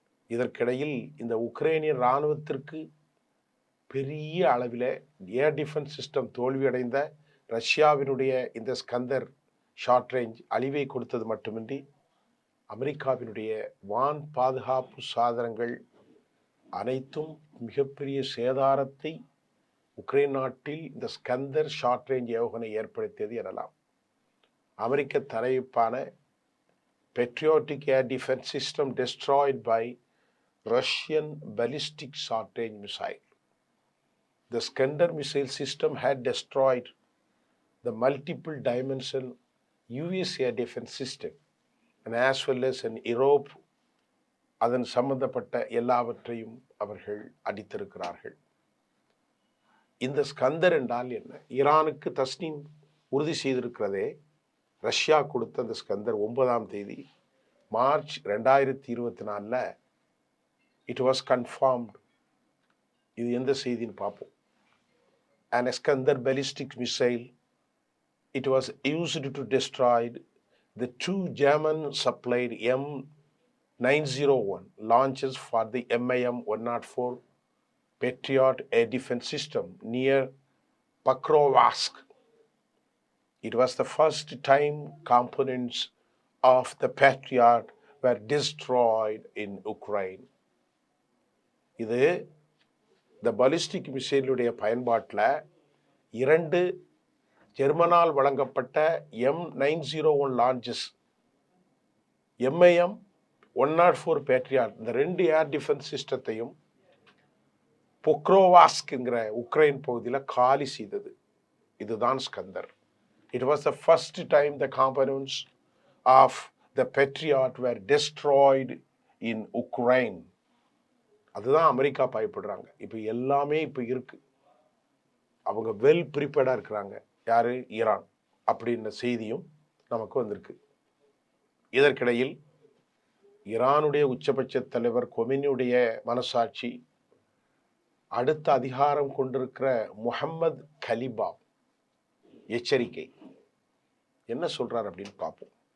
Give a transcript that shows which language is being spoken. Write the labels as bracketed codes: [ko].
[ta] இதற்கிடையில் இந்த உக்ரைனிய இராணுவத்திற்கு பெரிய அளவில் ஏர் டிஃபென்ஸ் சிஸ்டம் தோல்வியடைந்த ரஷ்யாவினுடைய இந்த ஸ்கந்தர் ஷார்ட் ரேஞ்ச் அழிவை கொடுத்தது மட்டுமின்றி அமெரிக்காவினுடைய வான் பாதுகாப்பு சாதனங்கள் அனைத்தும் மிகப்பெரிய சேதாரத்தை உக்ரைன் நாட்டில் இந்த ஸ்கந்தர் ஷார்ட் ரேஞ்ச் ஏவுகணை ஏற்படுத்தியது எனலாம். அமெரிக்க தரப்பிலான [en] Patriotic Air Defense System destroyed by Russian ballistic short-range missile. The Skander missile system had destroyed the multiple dimensional US air defense system and as well as in Europe. [ta] அதன் சம்பந்தப்பட்ட எல்லாவற்றையும் அவர்கள் அடித்திருக்கிறார்கள். இந்த ஸ்கந்தர் என்றால் என்ன? ஈரானுக்கு தஸ்னீம் உறுதி செய்திருக்கிறதே, ரஷ்யா கொடுத்த அந்த ஸ்கந்தர் 9ஆம் தேதி மார்ச் 2024 [en] It was confirmed. [ta] இது எந்த செய்தின்னு பார்ப்போம். [en] An Iskander ballistic missile, it was used to destroy the two German supplied 901 launches for the MIM-104 Patriot air defense system near Pokrovsk. It was the first time components of the Patriot were destroyed in Ukraine. [ta] இது இந்த ballistic மிசைலுடைய பயன்பாட்டில் 2 ஜெர்மனால் வழங்கப்பட்ட M901 launches MIM-104 patriot இந்த 2 air defence சிஸ்டத்தையும் பொக்ரோவாஸ்க்ங்கிற Ukraine பகுதியில் காலி செய்தது. இதுதான் Skandar. [en] It was the first time the components of the Patriot were destroyed in Ukraine. [ta] அதுதான் அமெரிக்கா பயப்படுறாங்க. இப்போ எல்லாமே இப்போ இருக்கு, அவங்க வெல் ப்ரிப்பேர்டாக இருக்கிறாங்க. யாரு? ஈரான் அப்படின்ற செய்தியும் நமக்கு வந்திருக்கு. இதற்கிடையில் ஈரானுடைய உச்சபட்ச தலைவர் கொமினியுடைய மனசாட்சி அடுத்த அதிகாரம் கொண்டிருக்கிற முஹம்மது கலிபா எச்சரிக்கை என்ன சொல்றார் அப்படின்னு பார்ப்போம்.